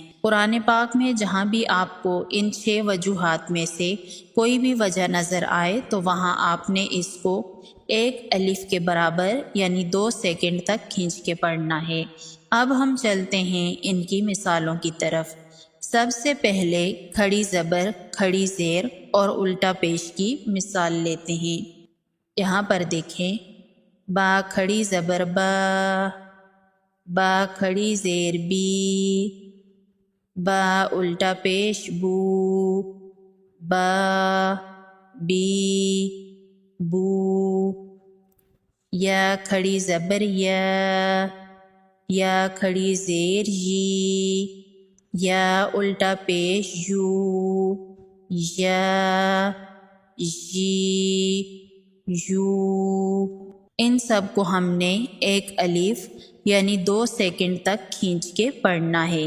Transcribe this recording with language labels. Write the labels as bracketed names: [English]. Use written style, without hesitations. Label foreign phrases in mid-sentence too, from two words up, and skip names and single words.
[Urdu] قرآن پاک میں جہاں بھی آپ کو ان 6 وجوہات میں سے کوئی بھی وجہ نظر آئے تو وہاں آپ نے اس کو 1 الف کے برابر یعنی 2 سیکنڈ تک کھینچ کے پڑھنا ہے۔ اب ہم چلتے ہیں ان کی مثالوں کی طرف۔ سب سے پہلے کھڑی زبر، کھڑی زیر اور الٹا پیش کی مثال لیتے ہیں۔ یہاں پر دیکھیں، با کھڑی زبر با، با کھڑی زیر بی، با الٹا پیش بو، با بی بو۔ یا کھڑی زبر یا کھڑی زیر یی، یا الٹا پیش یو، یا یی یو۔ ان سب کو ہم نے 1 الف یعنی 2 سیکنڈ تک کھینچ کے پڑھنا ہے۔